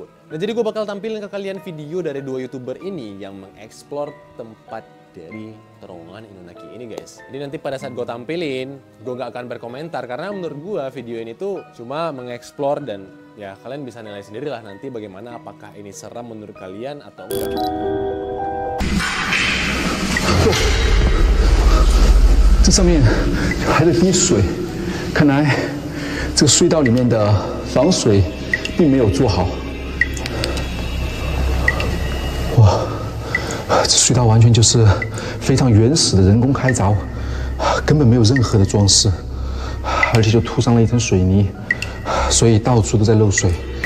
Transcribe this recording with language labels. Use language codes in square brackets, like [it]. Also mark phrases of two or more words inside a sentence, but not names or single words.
[id] Nah jadi gue bakal tampilin ke kalian video dari 2 YouTuber ini yang mengeksplor tempat dari terowongan Inunaki ini guys. Jadi nanti pada saat gue tampilin, gue gak akan berkomentar karena menurut gue video ini tuh cuma mengeksplor dan ya kalian bisa nilai sendiri lah nanti bagaimana apakah ini seram menurut kalian atau enggak. [zh] 这上面还在滴水，看来这个隧道里面的防水并没有做好。哇，这隧道完全就是非常原始的人工开凿，根本没有任何的装饰，而且就涂上了一层水泥，所以到处都在漏水。